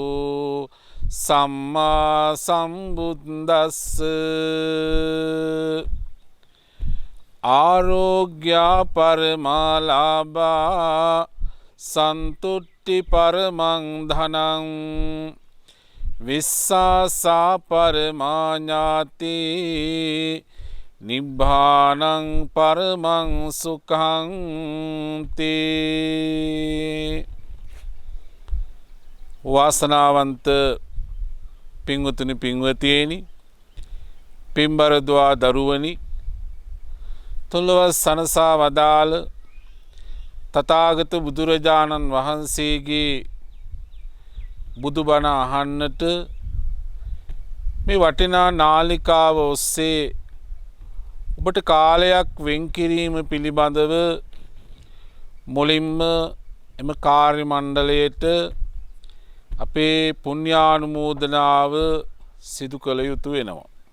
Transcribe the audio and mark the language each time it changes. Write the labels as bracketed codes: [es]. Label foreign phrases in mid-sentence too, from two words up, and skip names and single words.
[pi] සම්මා සම්බුද්දස්ස ආරෝග්‍ය පරමාලාභා සන්තුට්ටි පරමං ධනං විස්සසා පරමාඥාති නිබ්බානං පරමං සුඛං තේ. [si] වාසනාවන්ත පින්වතුනි පින්වතියනි, පින්බරදුවා දරුවනි, තුන්ලොව සනසා වදාළ තථාගත බුදුරජාණන් වහන්සේගේ බුදුබණ අහන්නට මේ වටිනා නාලිකාව ඔස්සේ ඔබට කාලයක් වෙන් කිරීම පිළිබඳව මුලින්ම එම කාර්ය මණ්ඩලයට අපේ පුණ්‍යානුමෝදනාව සිදු කළ යුතු වෙනවා.